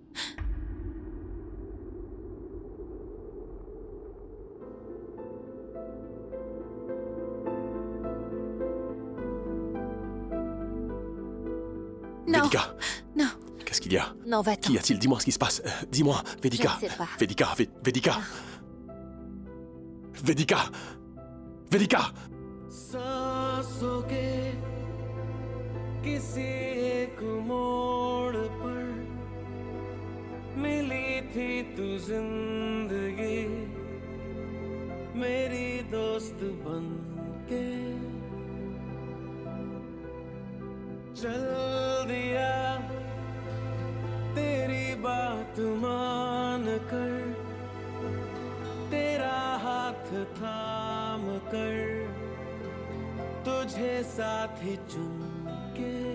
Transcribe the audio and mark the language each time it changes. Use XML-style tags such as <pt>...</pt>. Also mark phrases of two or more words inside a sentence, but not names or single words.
<fr>Non. Vedika. Non. Qu'est-ce qu'il y a? Non, va-t'en. Qu'y a-t-il? Dis-moi ce qui se passe. Dis-moi, Vedika. Je ne sais pas. Vedika, Vedika. Vedika. Vedika.</fr> <hi>सांसों के किसी एक मोड़ पर मिली थी तू जिंदगी मेरी दोस्त बन के चल दिया तेरी बात मान कर तेरा हाथ थाम कर तुझे साथ ही चुन के</hi>